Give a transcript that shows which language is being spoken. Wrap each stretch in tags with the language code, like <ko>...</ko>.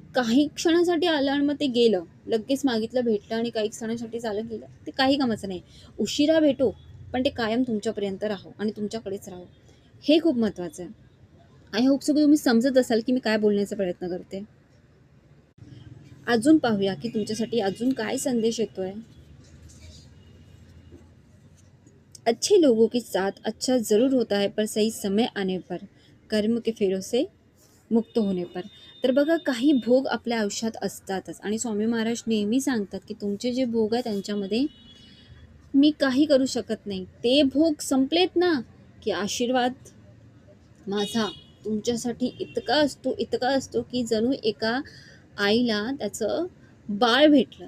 <mr>काही क्षणासाठी आलं आणि मग ते गेलं, लगेच मागितलं भेटलं आणि काही क्षणासाठी झालं गेलं, ते काही कामाचं नाही. उशिरा भेटो पण ते कायम तुमच्यापर्यंत राहो आणि तुमच्याकडेच राहो. हे खूप महत्त्वाचं आहे.</mr> <en>I hope so</en> <mr>की तुम्ही समजत असाल की मी काय बोलण्याचा प्रयत्न करते. अजून पाहूया की तुमच्यासाठी अजून काय संदेश येतोय.</mr> <hi>अच्छे लोगों के साथ अच्छा ज़रूर होता है पर सही समय आने पर, कर्म के फेरों से मुक्त होणे पर.</hi> <mr>तर बघा, काही भोग आपल्या आयुष्यात असतातच आणि स्वामी महाराज नेहमी सांगतात की तुमचे जे भोग आहे त्यांच्यामध्ये मी काही करू शकत नाही. ते भोग संपलेत ना की आशीर्वाद माझा तुमच्यासाठी इतका असतो की जणू एका आईला त्याचं बाळ भेटलं.</mr>